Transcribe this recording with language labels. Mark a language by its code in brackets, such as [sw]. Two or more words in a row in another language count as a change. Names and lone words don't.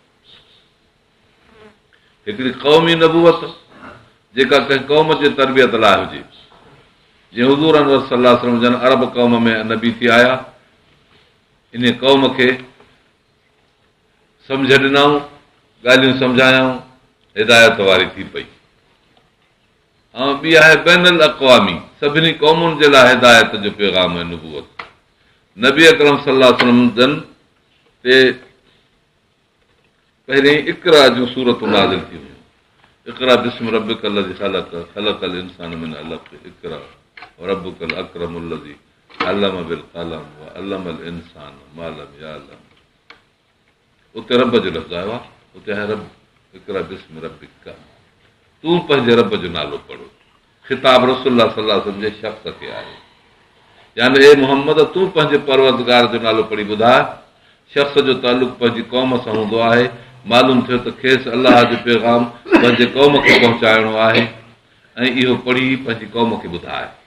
[sd] हिकिड़ी क़ौमी नबूवत जेका कंहिं क़ौम जे तरबियत लाइ हुजे, जीअं हुज़ूर अनवर [ar] صلى الله عليه وسلم [sd] जन अरब क़ौम में नबी थी आया, इन क़ौम खे सम्झ ॾिनऊं, ॻाल्हियूं सम्झायऊं, हिदायत वारी थी पई। ऐं ॿी आहे बैनल अक़वामी, सभिनी क़ौमुनि जे लाइ हिदायत जो पैगाम ऐं नुबूवत। नबी अकरम [ar] صلى الله عليه وسلم [sd] जन ते पहिरीं इक़रा जूं सूरतूं नाज़िल थी हुयूं। [ar] اقرأ باسم ربك الذي خلق خلق الإنسان من علق اقرأ ربك الأكرم الذي علم بالقلم وعلم الإنسان ما لم يعلم. [sd] उते रब जो लफ़्ज़ आयो आहे, उते आहे रब, [ar] اقرأ باسم ربك, [sd] तूं पंहिंजे रब जो नालो पढ़ो। ख़िताब [ar] رسول الله صلى الله عليه وسلم [sd] जे शख़्स खे आहे, यानी ए मुहम्मद तूं पंहिंजे परवरदिगार जो नालो पढ़ी ॿुधाए। शख़्स जो तालुक़ पंहिंजी क़ौम सां हूंदो आहे। मालूम थियो त खेसि अलाह जो पैगाम पंहिंजे क़ौम खे पहुचाइणो आहे ऐं इहो पढ़ी पंहिंजी क़ौम खे ॿुधाए।